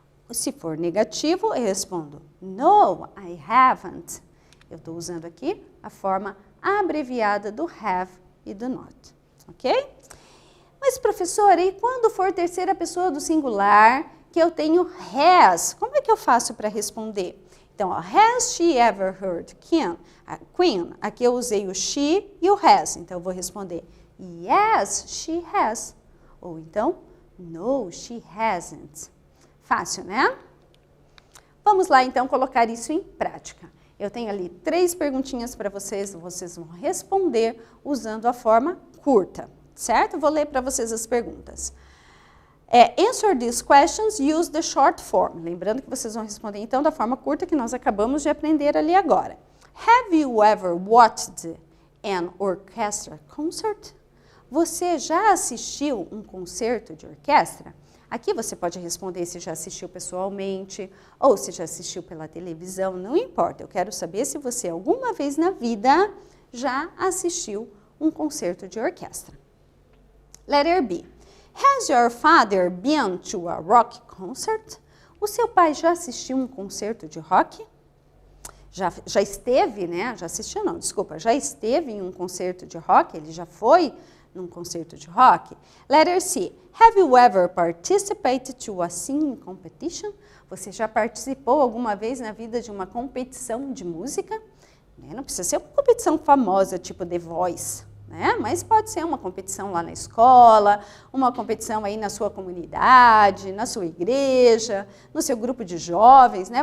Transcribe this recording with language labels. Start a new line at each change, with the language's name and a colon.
Portuguese: Se for negativo, eu respondo
English: no, I haven't.
Portuguese: Eu estou usando aqui a forma abreviada do have e do not, ok? Mas, professora, e quando for terceira pessoa do singular, que eu tenho has, como é que eu faço para responder? Então, ó,
English: has she ever heard Queen?
Portuguese: Aqui eu usei o she e o has, então eu vou responder
English: yes, she has.
Portuguese: Ou então,
English: no, she hasn't.
Portuguese: Fácil, né? Vamos lá, então, colocar isso em prática. Eu tenho ali 3 perguntinhas para vocês, vocês vão responder usando a forma curta, certo? Vou ler para vocês as perguntas.
English: Answer these questions, use the short form.
Portuguese: Lembrando que vocês vão responder, então, da forma curta que nós acabamos de aprender ali agora.
English: Have you ever watched an orchestra concert?
Portuguese: Você já assistiu um concerto de orquestra? Aqui você pode responder se já assistiu pessoalmente ou se já assistiu pela televisão, não importa. Eu quero saber se você alguma vez na vida já assistiu um concerto de orquestra.
English: Letter B. Has your father been to a rock concert?
Portuguese: O seu pai já assistiu um concerto de rock? já esteve, né? Já assistiu não, desculpa, já esteve em um concerto de rock, ele já foi num concerto de rock.
English: Letter C. Have you ever participated to a singing competition?
Portuguese: Você já participou alguma vez na vida de uma competição de música? Não precisa ser uma competição famosa, tipo The Voice, né? Mas pode ser uma competição lá na escola, uma competição aí na sua comunidade, na sua igreja, no seu grupo de jovens, né?